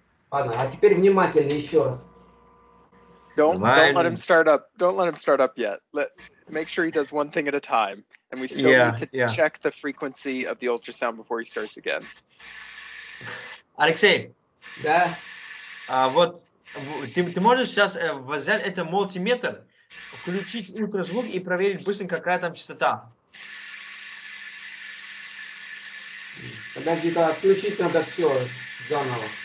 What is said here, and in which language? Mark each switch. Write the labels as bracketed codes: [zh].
[ru] Ладно, а теперь внимательно еще раз. [en] Don't let him start up. Don't let him start up yet. Make sure he does one thing at a time. And we still need to check the frequency of the ultrasound before he starts again. [ru] Алексей. Да. Вот ты можешь сейчас взять это мультиметр, включить ультразвук и проверить быстренько, какая там частота. Подожди-ка, отключить надо все заново.